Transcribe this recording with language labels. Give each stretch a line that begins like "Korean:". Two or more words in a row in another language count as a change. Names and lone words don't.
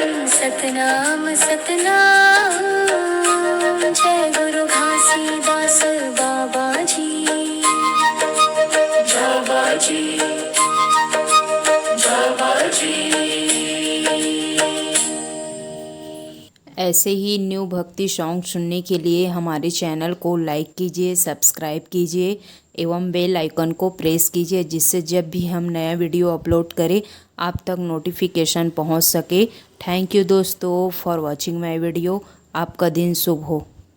Hindi: सतनाम सतनाम, जय गुरु घासीदास बाबा जी। बाबा जी, बाबा जी। ऐसे ही न्यू भक्ति सॉन्ग सुनने के लिए हमारे चैनल को लाइक कीजिए, सब्सक्राइब कीजिए एवं
English: bell icon
Hindi: को प्रेस कीजिए, जिससे जब भी हम नया वीडियो अपलोड करें आप तक नोटिफिकेशन पहुंच सके।
English: thank you दोस्तों for watching my video.
Hindi: आपका दिन शुभ हो।